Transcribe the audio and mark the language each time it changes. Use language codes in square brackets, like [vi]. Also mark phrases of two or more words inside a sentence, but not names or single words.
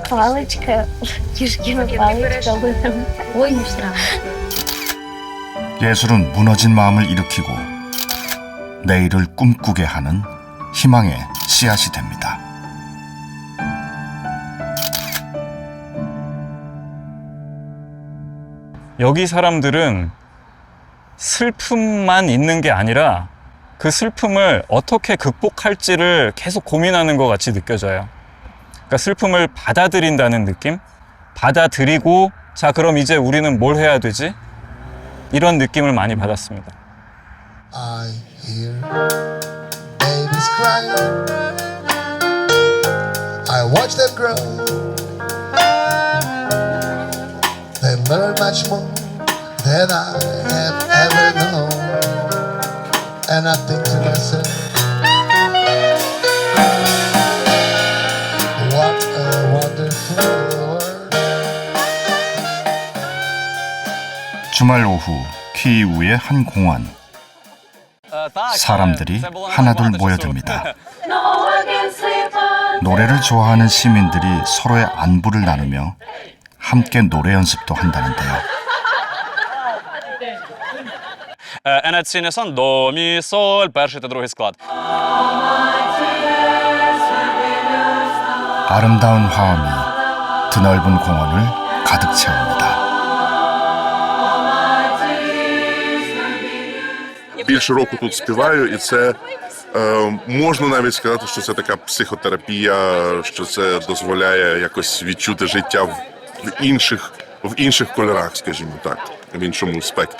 [uk] Паличка, кішкіна паличка. Ой, не страшно. [ko] 예술은 무너진 마음을 일으키고 내일을 꿈꾸게 하는 희망의 씨앗이 됩니다. 여기 사람들은 슬픔만 있는 게 아니라 그 슬픔을 어떻게 극복할지를 계속 고민하는 것 같이 느껴져요. 그러니까 슬픔을 받아들인다는 느낌? 받아들이고 자 그럼 이제 우리는 뭘 해야 되지? 이런 느낌을 많이 받았습니다. [en] I hear babies crying. I watch them grow. They learn much more than I have ever known. And I think to myself, what a wonderful world. [ko] 주말 오후 키이우의 한 공원. 사람들이 하나둘 모여듭니다. 노래를 좋아하는 시민들이 서로의 안부를 나누며 함께 노래 연습도 한다는데요. [uk] Енеційний сон, до, мі, соль, перший та другий склад. [ko] 아름다운 화음이 드넓은 공원을 가득 채웁니다. [uk] Більше року тут співаю, і це можна навіть сказати, що це така психотерапія, що це дозволяє якось відчути життя в інших кольорах, скажімо так, в іншому спектрі.